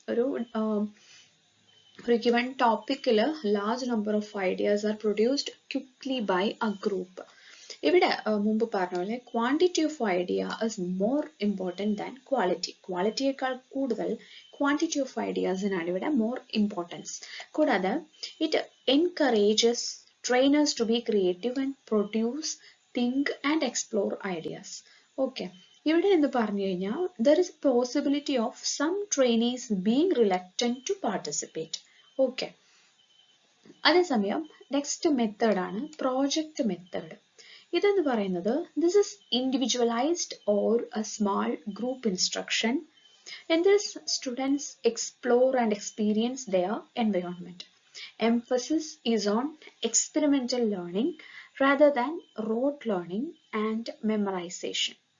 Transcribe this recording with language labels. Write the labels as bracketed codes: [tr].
[en] ഒരു given ടോപ്പിക്കിൽ large number of ideas are produced quickly by a group. [ml] ഇവിടെ മുമ്പ് പറഞ്ഞ പോലെ [en] Quantity of idea is more important than quality. [ml] ക്വാളിറ്റിയേക്കാൾ കൂടുതൽ ക്വാണ്ടിറ്റി ഓഫ് ഐഡിയാസിനാണ് ഇവിടെ മോർ ഇമ്പോർട്ടൻസ്. കൂടാതെ [en] It encourages trainers to be creative and produce, think and explore ideas. Okay, [ml] ഇവിടെ എന്ന് പറഞ്ഞു കഴിഞ്ഞാൽ [en] there is a possibility of some trainees being reluctant to participate. [ml] Okay, അതേസമയം next method ആണ് project method. ഇതെന്ന് പറയുന്നത് [en] this is individualized or a small group instruction. In this, students explore and experience their environment. Emphasis is on experimental learning rather than rote learning and memorization.